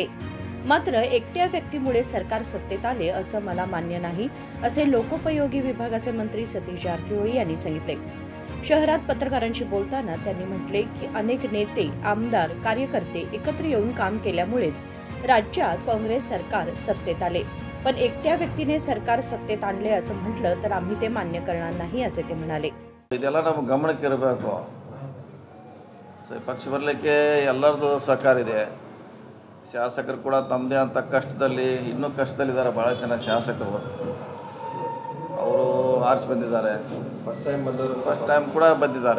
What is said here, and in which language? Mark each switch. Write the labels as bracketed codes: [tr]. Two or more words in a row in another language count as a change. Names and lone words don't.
[mr] मात्र एकट्या व्यक्तीमुळे सरकार सत्तेत आले असं मला मान्य नाही, असे लोकोपयोगी विभागाचे मंत्री सतीश जारकिहोळी यांनी सांगितले। शहरात पत्रकारांशी बोलताना त्यांनी म्हटले की अनेक नेते, आमदार, कार्यकर्ते एकत्र येऊन काम केल्यामुळेच राज्यात काँग्रेस सरकार सत्तेत आले। पण एकट्या व्यक्तीने सरकार सत्तेत आणले असं म्हटलं तर आम्ही ते मान्य करणार नाही, असे ते म्हणाले। [kn] ಇದೆಲ್ಲ ನಮ್ಮ ಗಮನಕ್ಕೆ ಇರಬೇಕು। ಪಕ್ಷ ಬರಲಿಕ್ಕೆ ಎಲ್ಲರದು ಸಹಕಾರ ಇದೆ। ಶಾಸಕರು ಕೂಡ ತಮ್ಮದೇ ಅಂತ ಕಷ್ಟದಲ್ಲಿ ಇನ್ನೂ ಕಷ್ಟದಲ್ಲಿದ್ದಾರೆ। ಭಾಳ ಜನ ಶಾಸಕರು ಅವರು ಆರ್ಸಿ ಬಂದಿದ್ದಾರೆ, [en] first time [kn] ಕೂಡ ಬಂದಿದ್ದಾರೆ।